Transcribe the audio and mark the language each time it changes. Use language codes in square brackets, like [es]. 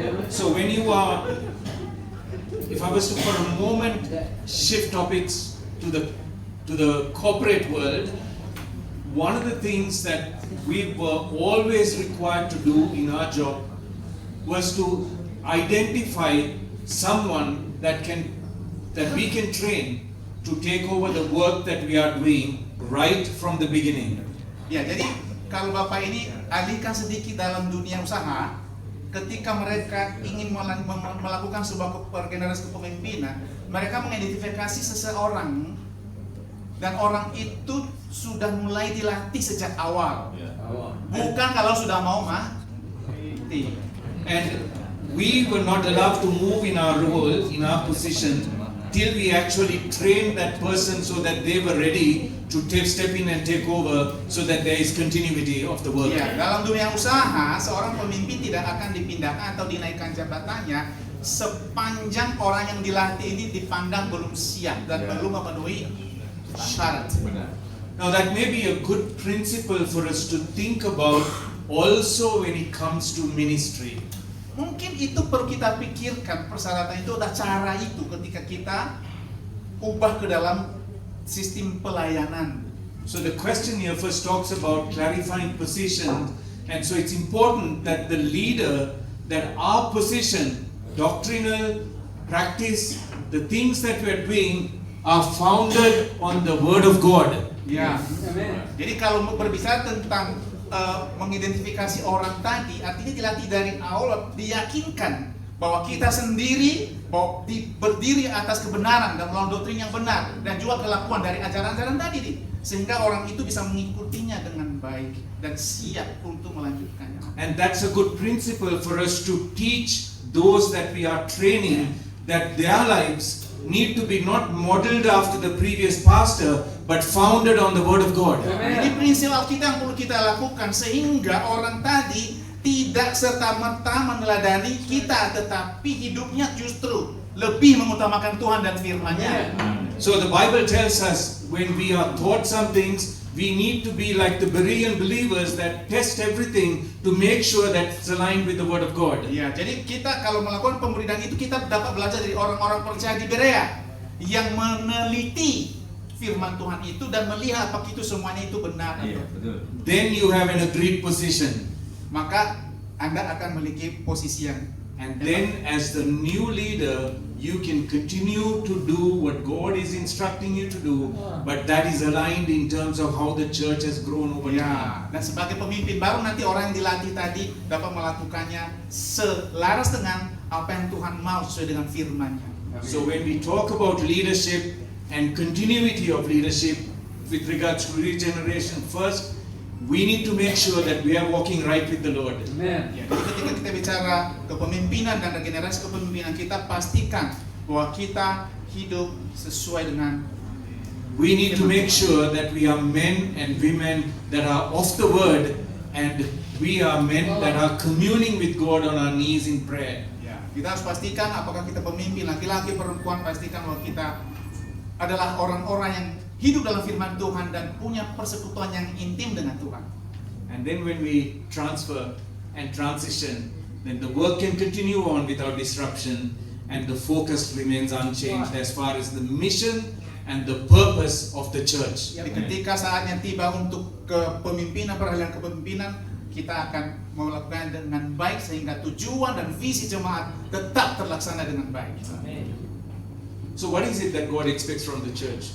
[en] So when you are, if I was to for a moment shift topics to the corporate world, one of the things that we were always required to do in our job was to identify someone that we can train to take over the work that we are doing right from the beginning. [id] Ya, jadi kalau Bapak ini alihkan sedikit dalam dunia usaha, ketika mereka ingin melakukan sebuah regenerasi kepemimpinan, mereka mengidentifikasi seseorang dan orang itu sudah mulai dilatih sejak awal. Bukan kalau sudah mau mati. [en] And we were not allowed to move in our role, in our position, till we actually trained that person so that they were ready to step in and take over, so that there is continuity of the work. [id] Ya, dalam dunia usaha, seorang pemimpin tidak akan dipindahkan atau dinaikkan jabatannya sepanjang orang yang dilatih ini dipandang belum siap dan belum memenuhi syarat. [en] Now that may be a good principle for us to think about also when it comes to ministry. [id] Mungkin itu perlu kita pikirkan, persyaratan itu adalah cara itu ketika kita ubah ke dalam sistem pelayanan. [en] So the question here first talks about clarifying position, and so it's important that the leader, that our position, doctrinal, practice, the things that we are doing are founded on the Word of God. Ya. Amen. [id] Jadi kalau berbicara tentang mengidentifikasi orang tadi, artinya dilatih dari awal, diyakinkan bahwa kita sendiri berdiri atas kebenaran dan melawan doktrin yang benar dan juga kelakuan dari ajaran-ajaran tadi nih, sehingga orang itu bisa mengikutinya dengan baik dan siap untuk melanjutkannya. [en] And that's a good principle for us to teach those that we are training, that their lives need to be not modeled after the previous pastor, but founded on the Word of God. [id] Ini prinsip Alkitab yang perlu kita lakukan sehingga orang tadi tidak serta-merta meneladani kita, tetapi hidupnya justru lebih mengutamakan Tuhan dan firman-Nya. [en] So the Bible tells us when we are taught some things, we need to be like the Berean believers that test everything to make sure that it's aligned with the Word of God. [id] Ya, jadi kita kalau melakukan pemberitaan itu kita dapat belajar dari orang-orang percaya di Berea yang meneliti firman Tuhan itu dan melihat apakah itu semuanya itu benar. [en] Then you have an agreed position. [id] Maka Anda akan memiliki posisi yang, [en] And then as the new leader, you can continue to do what God is instructing you to do, but that is aligned in terms of how the church has grown over time. [id] ya, dan sebagai pemimpin baru nanti orang yang dilatih tadi dapat melakukannya selaras dengan apa yang Tuhan mau sesuai dengan firman-Nya. [en] So when we talk about leadership and continuity of leadership with regards to regeneration, first we need to make sure that we are walking right with the Lord. Amen. [id] Ya, jadi ketika kita bicara kepemimpinan dan regenerasi kepemimpinan, kita pastikan bahwa kita hidup sesuai dengan. [en] We need to make sure that we are men and women that are of the Word, and we are men that are communing with God on our knees in prayer. [id] Ya, kita harus pastikan apakah kita pemimpin laki-laki perempuan, pastikan bahwa kita adalah orang-orang yang hidup dalam firman Tuhan dan punya persekutuan yang intim dengan Tuhan. [en] And then when we transfer and transition, then the work can continue on without disruption, and the focus remains unchanged as far as the mission and the purpose of the church. [id] Jadi ketika saatnya tiba untuk kepemimpinan, peralihan kepemimpinan, kita akan melakukan dengan baik sehingga tujuan dan visi jemaat tetap terlaksana dengan baik. [en] So what is it that God expects from the church?